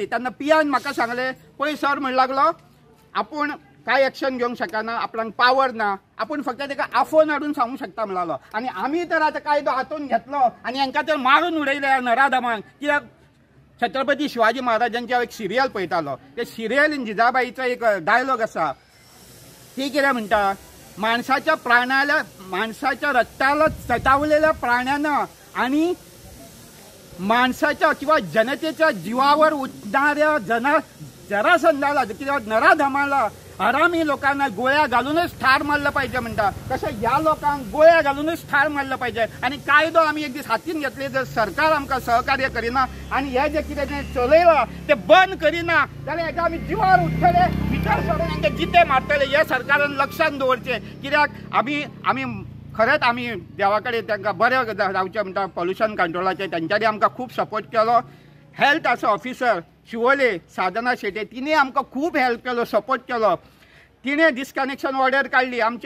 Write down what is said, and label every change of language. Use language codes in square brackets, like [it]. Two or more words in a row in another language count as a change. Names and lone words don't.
[kok] तेन्ना PI म्हाका सांगलें, पळय सर म्हणू लागलो, आपूण काय एक्शन घेवंक शकना, आपणाक पावर ना, आपूण फक्त ताका आफोन हाडून सांगूंक शकता म्हणलो. आनी आमी तर आतां कायदो हातून घेतलो आनी हांकां तर मारून उडयले नराधमांक. कित्याक छत्रपती शिवाजी महाराजांची हांव एक सिरियल पळयतालो, ते सिरियलीन जिजाबाईचो एक डायलॉग आसा. ती कितें म्हणटा, [mr] माणसाच्या रक्ताला चटावलेल्या प्राण्यानं आणि माणसाच्या किंवा जनतेच्या जीवावर उठणाऱ्या जरासंधाला किंवा नराधमाला हरामी लोकांना गोळ्या घालूनच ठार मारलं पाहिजे [kok] म्हणटा तशें ह्या लोकांक [mr] गोळ्या घालूनच ठार मारलं पाहिजे [kok] आणि कायदो आमी एक दीस हातीन घेतले जर सरकार आमकां सहकार्य करिना आणि हे जे कितें जें चलयलां ते बंद करिना जाल्यार हेका आमी जिवार उठतले भितर सरून तांकां जिते मारतले हे सरकारान लक्षांत दवरचें कित्याक आमी खरेंच आमी देवा कडेन तांकां बरें रावचें म्हणटा [en] pollution control [kok] तांच्यांनी आमकां खूब सपोर्ट केलो हेल्थ आसा ऑफिसर शिवोले साधना शेटे तिने आमकां खूब हेल्प केलो सपोर्ट केलो तिने [en] disconnection order [kok] काढली आमचे